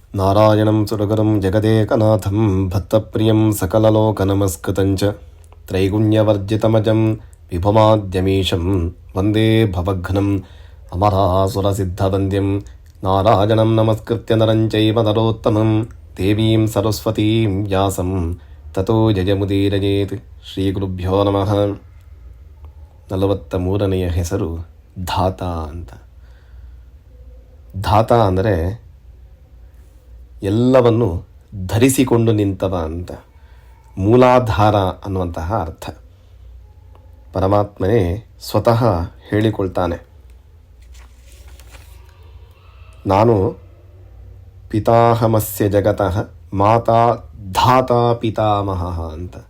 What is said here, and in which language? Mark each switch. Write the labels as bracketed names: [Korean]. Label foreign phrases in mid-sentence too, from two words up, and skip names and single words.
[Sanskrit] ನಾರಾಯಣಂ ಸುರಗರಂ ಜಗದೇಕನಾಥಂ ಭಕ್ತಪ್ರಿಯಂ ಸಕಲಲೋಕನಮಸ್ಕೃತಂಚ ತ್ರೈಗುಣ್ಯವರ್ಜಿತಮಜಂ ವಿಭುಮಾದ್ಯಮೀಶಂ ವಂದೇ ಭವಘ್ನಂ ಅಮರಾಸುರಸಿದ್ಧವಂದ್ಯಂ ನಾರಾಯಣಂ ನಮಸ್ಕೃತ್ಯ ನರಂ ಚೈವ ನರೋತ್ತಮಂ ದೇವೀಂ ಸರಸ್ವತೀಂ ವ್ಯಾಸಂ ತತೋ ಜಯಮುದೀರಯೇತ್. ಶ್ರೀ ಗುರುಭ್ಯೋ ನಮಃ. [Kannada] 43ನೆಯ ಹೆಸರು ಧಾತ ಅಂತ. ಧಾತ ಅಂದರೆ ಎಲ್ಲವನ್ನು ಧರಿಸಿಕೊಂಡು ನಿಂತವ ಅಂತ, ಮೂಲಾಧಾರ ಅನ್ನುವಂತಹ ಅರ್ಥ. ಪರಮಾತ್ಮನೇ ಸ್ವತಃ ಹೇಳಿಕೊಳ್ತಾನೆ, ನಾನು [Sanskrit] ಪಿತಾಹಮಸ್ಯ ಜಗತಃ ಮಾತಾ ಧಾತಾ ಪಿತಾಮಹ [Kannada] ಅಂತ.